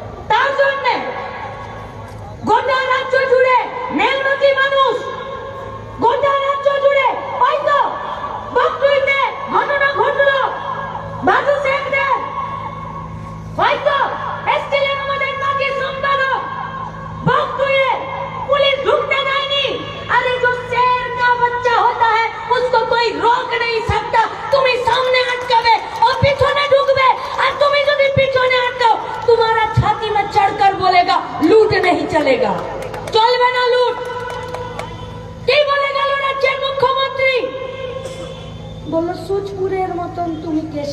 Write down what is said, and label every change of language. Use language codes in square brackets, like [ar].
[bn] তার জন্য গোটা রাজ্য জুড়ে মেহনতি মানুষ, গোটা রাজ্য জুড়ে হয়তো বকটুইতে ঘটনা ঘটলো, বাজু শেখদের হয়তো এসছিলেন আমাদের পার্টির সম্পাদক, বকটুইয়ে পুলিশ ঢুকতে দেয়নি। [hi] अरे जो शेर का बच्चा होता है उसको कोई रोक नहीं सकता। [bn] তুমি সামনে আটকাবে, ও পিছনে ঢুকবে, আর তুমি যদি পিছনে আটকাও [hi] तुम्हारा छाती में चढ़कर बोलेगा लूट नहीं चलेगा, [bn] চলবে না লুট। কি বলে গেল রাজ্যের মুখ্যমন্ত্রী? বলল সুচপুরের মতন তুমি কেস